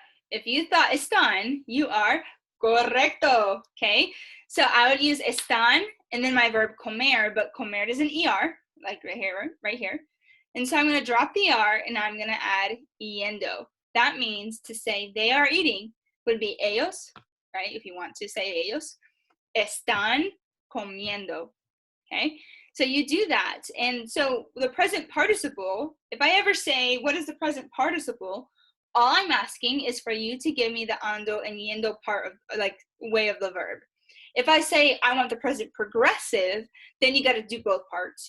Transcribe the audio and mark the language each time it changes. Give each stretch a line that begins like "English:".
English: If you thought están, you are correcto, okay? So I would use están and then my verb comer, but comer is an ER, like right here. And so I'm going to drop the ER and I'm going to add yendo. That means to say they are eating would be ellos, right? If you want to say
Spanish: ellos, están comiendo,
English: okay? So you do that. And so the present participle, if I ever say, what is the present participle? All I'm asking is for you to give me the ando and yendo part of, like, way of the verb. If I say I want the present progressive, then you got to do both parts.